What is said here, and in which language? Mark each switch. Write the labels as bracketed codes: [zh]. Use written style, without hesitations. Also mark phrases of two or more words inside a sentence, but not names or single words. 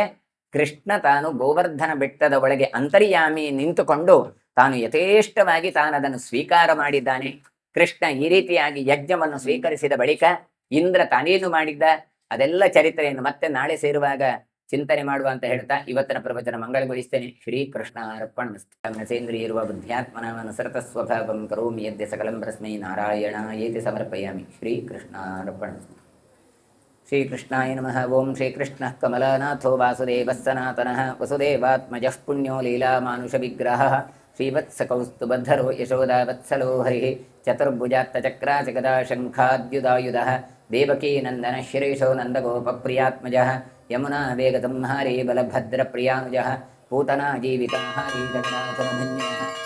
[kn] ಕೃಷ್ಣ ತಾನು ಗೋವರ್ಧನ ಬೆಟ್ಟದ ಒಳಗೆ ಅಂತರ್ಯಾಮಿ ನಿಂತುಕೊಂಡು ತಾನು ಯಥೇಷ್ಟವಾಗಿ ತಾನದನ್ನು ಸ್ವೀಕಾರ ಮಾಡಿದ್ದಾನೆ. ಕೃಷ್ಣ ಈ ರೀತಿಯಾಗಿ ಯಜ್ಞವನ್ನು ಸ್ವೀಕರಿಸಿದ ಬಳಿಕ ಇಂದ್ರ ತಾನೇನು ಮಾಡಿದ್ದ ಅದೆಲ್ಲ ಚರಿತ್ರೆಯನ್ನು ಮತ್ತೆ ನಾಳೆ ಸೇರುವಾಗ ಚಿಂತನೆ ಮಾಡುವ ಅಂತ ಹೇಳ್ತಾ ಇವತ್ತಿನ ಪ್ರವಚನ ಮಂಗಳಗೊಳಿಸ್ತೇನೆ. [sa] ಶ್ರೀಕೃಷ್ಣ ಅರ್ಪಣಮಸ್ತೇಂದ್ರಿಯಿರುವ ಬುದ್ಧ್ಯಾತ್ಮನಸರತ ಸ್ವಭಾವಂ ಕರೋಮಿ ಯದ್ಯ ಸಕಲಂ ಪ್ರಸ್ಮೈ ನಾರಾಯಣ ಏತಿ ಸಮರ್ಪಯಾಮಿ. ಶ್ರೀಕೃಷ್ಣ ಅರ್ಪಣಮಸ್ತು. ಶ್ರೀಕೃಷ್ಣಾಯ ನಮಃ. ಓಂ ಶ್ರೀಕೃಷ್ಣಃ ಕಮಲನಾಥೋ ವಾಸುದೇವಃ ಸನಾತನಃ ವಸುದೇವಾತ್ಮಜಃ ಪುಣ್ಯೋ ಲೀಲಾಮಾನುಷ ವಿಗ್ರಹಃ ಶ್ರೀವತ್ಸಕೌಸ್ತುಭಧರೋ ಯಶೋದಾವತ್ಸಲೋ ಹರಿಃ ಚತುರ್ಭುಜಾತ್ತಚಕ್ರಾಚಗದಾ ಶಂಖಾದ್ಯುದಾಯುಧಃ ದೇವಕೀ ನಂದನ ಶಿರೀಶೋ ನಂದಗೋಪಪ್ರಿಯಾತ್ಮಜಃ ಯಮುನಾ ವೇಗತಂಹಾರಿ ಬಲಭದ್ರ ಪ್ರಿಯಾನುಜಃ ಪೂತನಾ ಜೀವಿತಾಹಾರಿ ಜಗನ್ನಾಥನಮನ್ಯಃ